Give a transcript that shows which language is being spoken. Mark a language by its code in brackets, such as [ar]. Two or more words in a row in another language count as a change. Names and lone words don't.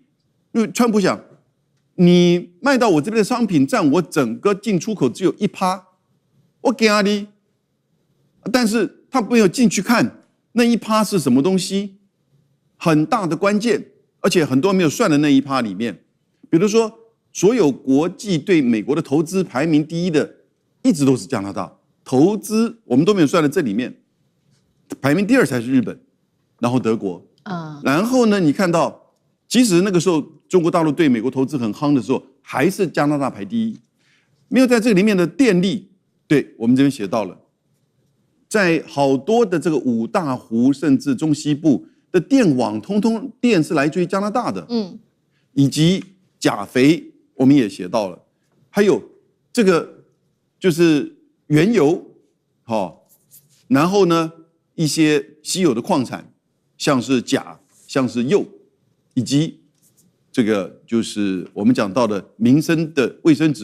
[zh] 因為川普想，你賣到我這邊的商品佔我整個進出口只有1%，我給你，但是他沒有進去看那1%是什麼東西，很大的關鍵，而且很多人沒有算的那1%裡面，比如說所有國際對美國的投資排名第一的，一直都是加拿大。投資我們都沒有算在這裡面，排名第2才是日本，然後德國，然後呢，你看到，即使那個時候中國大陸對美國投資很夯的時候，還是加拿大排第一。沒有在這個裡面的電力，對我們這邊寫到了，在好多的這個5大湖甚至中西部的電網，通通電是來自於加拿大的，以及鉀肥我們也寫到了，還有這個就是原油，然後呢一些稀有的礦產，像是鉀，像是鈾，以及這個就是我們講到的民生的衛生紙。